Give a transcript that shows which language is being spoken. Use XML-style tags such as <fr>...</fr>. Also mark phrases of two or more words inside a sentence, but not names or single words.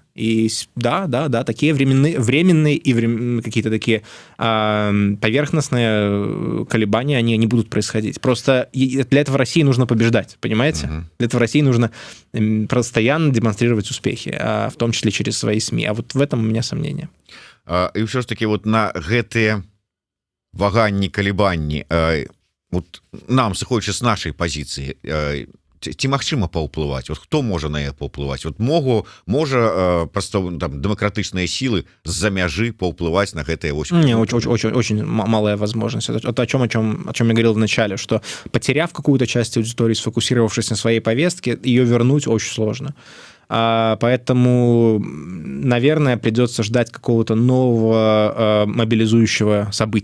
<ru>И да, такие временные и какие-то такие поверхностные колебания, они не будут происходить. Просто для этого России нужно побеждать, понимаете? Для этого России нужно постоянно демонстрировать успехи, в том числе через свои СМИ. А вот в этом у меня сомнения. И все ж таки вот</ru> <be>на гэтые ваганні, калібанні, вот нам, сыходзячы з нашай пазіцыі, ці магчыма паўплываць, вот хто можа на яе паўплываць, вот можа просто там дэмакратычныя сілы з-за мяжы паўплываць на гэтые</be> <ru>очень малая возможность. Это о чем я говорил в начале, что потеряв какую-то часть аудитории, сфокусировавшись на своей повестке, ее вернуть очень сложно. Поэтому, наверное, придется ждать какого-то нового мобилизующего события, да?</ru>